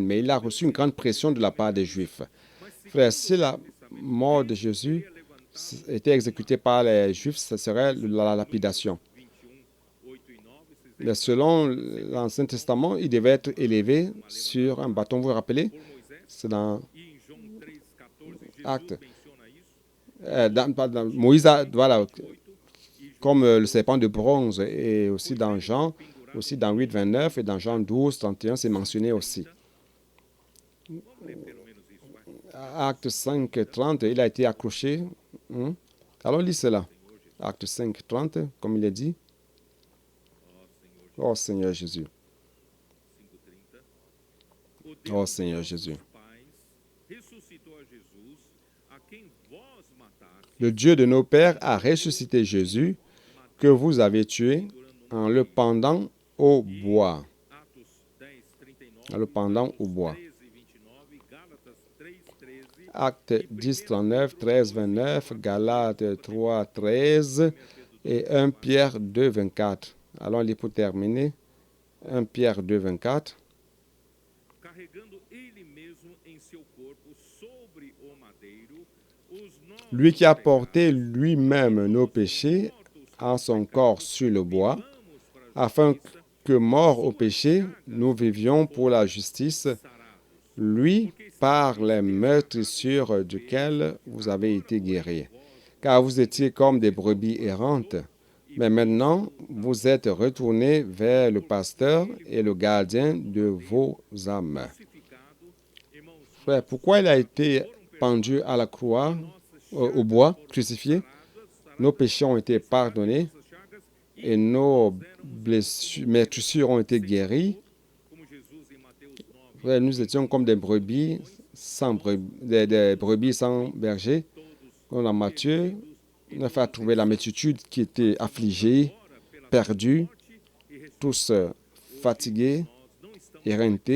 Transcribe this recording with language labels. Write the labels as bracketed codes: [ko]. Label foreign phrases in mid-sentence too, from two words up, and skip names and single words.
[fr] Mais il a reçu une grande pression de la part des Juifs. Frère, si la mort de Jésus était exécutée par les Juifs, ce serait la lapidation. Mais selon l'Ancien Testament, il devait être élevé sur un bâton. Vous vous rappelez? [pt] por Moisés, [fr] C'est dans [pt] e em João 3,14, Jesus [fr] Actes. [pt] menciona isso. [fr] Moïse, voilà, [pt] 8, e [fr] comme le serpent de bronze, et aussi dans Jean, aussi dans 8, 29 et dans Jean 12, 31, c'est mentionné aussi. [pt] vamos ler pelo menos isso, vai. [fr] Acte 5, 30, il a été accroché. Alors, lis cela. Acte 5, 30, comme il est dit. [pt] Ó Senhor [fr] Oh Seigneur Jésus. 5,30. [pt] O [fr] Oh [pt] Deus [fr] Seigneur [pt] dos [fr] Jésus. [pt] nossos pais ressuscitou a Jesus, a quem vós mataste, [fr] Le Dieu de nos pères a ressuscité Jésus, que vous avez tué en le pendant au bois. [pt] Atos 10, 39, [fr] En le pendant au bois. [pt] 13, 29, Gálatas 3, 13, [fr] Acte 10, 39, 13, 29, Galates 3, 13 et 1 Pierre 2, 24. Allons lire pour terminer. 1 Pierre 2, 24. [pt] carregando ele mesmo em seu corpo sobre o madeiro os nossos [fr] Lui qui a porté [pt] pecados, [fr] lui-même nos péchés en son corps sur le bois, [pt] vamos para a [fr] afin [pt] justiça, [fr] que, mort au péché, nous vivions pour la justice, [pt] sarados. [fr] lui, par les meurtrissures duquel vous avez été guéris. Car vous étiez comme des brebis errantes, mais maintenant vous êtes retournés vers le pasteur et le gardien de vos âmes. [pt] Crucificado, irmãos, [fr] Frère, pourquoi il a été pendu à la croix, au bois, crucifié? Nos péchés ont été pardonnés [pt] nossas chagas, [fr] et nos meurtrissures ont été guéries. [pt] como Jesus em Mateus 9, [fr] Frère, nous étions comme des brebis des brebis sans berger. Comme dans Matthieu, on a fait trouver la multitude qui était affligée, perdue, tous fatigués, éreintés.